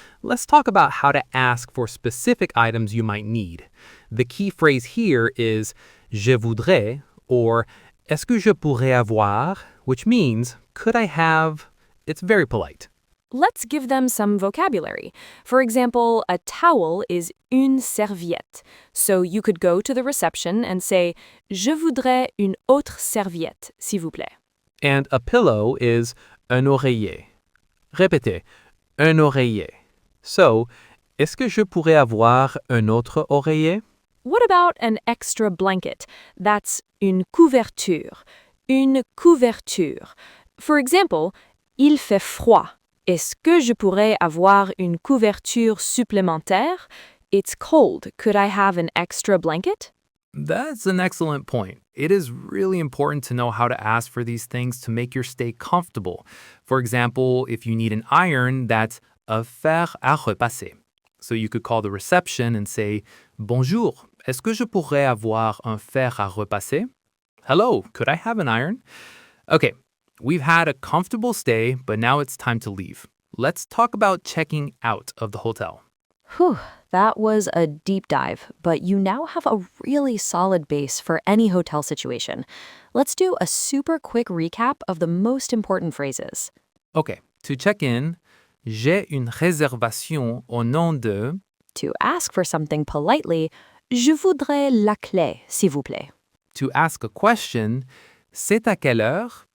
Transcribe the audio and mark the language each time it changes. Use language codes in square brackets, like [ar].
[en] Let's talk about how to ask for specific items you might need. The key phrase here is je voudrais or [fr] est-ce que je pourrais avoir, [en] which means could I have? It's very polite. Let's give them some vocabulary. For example, a towel is une serviette. So you could go to the reception and say, [fr] Je voudrais une autre serviette, s'il vous plaît. [en] And a pillow is [fr] un oreiller. Répétez, un oreiller. [en] So, [fr] est-ce que je pourrais avoir un autre oreiller? [en] What about an extra blanket? That's [fr] une couverture. Une couverture. [en] For example, [fr] il fait froid. Est-ce que je pourrais avoir une couverture supplémentaire? [en] It's cold. Could I have an extra blanket? That's an excellent point. It is really important to know how to ask for these things to make your stay comfortable. For example, if you need an iron, that's un fer à repasser. So you could call the reception and say, [fr] Bonjour, est-ce que je pourrais avoir un fer à repasser? [en] Hello, could I have an iron? Okay, we've had a comfortable stay, but now it's time to leave. Let's talk about checking out of the hotel. Whew, that was a deep dive, but you now have a really solid base for any hotel situation. Let's do a super quick recap of the most important phrases. Okay, to check in, [fr] j'ai une réservation au nom de. [en] To ask for something politely, [fr] je voudrais la clé, s'il vous plaît. [en] To ask a question, [fr] c'est à quelle heure?